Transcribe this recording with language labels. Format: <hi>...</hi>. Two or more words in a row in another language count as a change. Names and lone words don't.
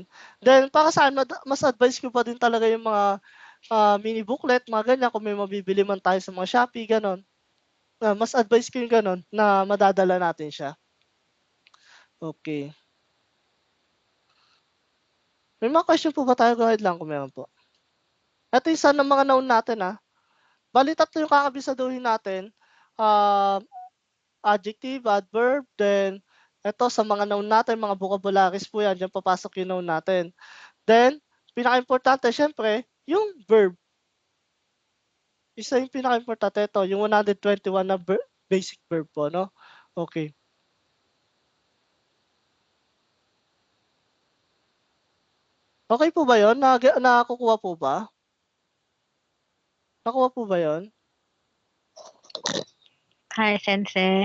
<tl>Then, para saan, mas advice ko pa din talaga yung mga</tl> <en>mini booklet,</en> <tl>mga ganyan, kung may mabibili man tayo sa mga Shopee, ganon. Mas advice ko yung ganon, na madadala natin siya. Okay. May mga question po ba tayo? Go ahead lang kung meron po. Ito isa ng mga noun natin, Bali, tatlo yung kakabisaduhin natin.</tl> <en>Adjective, adverb,</en> <tl>then ito sa mga noun natin, mga vocabularies po yan. Diyan papasok yung noun natin. Then, pinaka-importante, syempre, yung verb. Isa yung pinaka-importante ito, yung 121 na</tl> <en>basic verb</en> <tl>po, no? Okay. Okay po ba yun? Nakukuha po ba? Nakuha po ba yun? Hi, Sensei.</tl>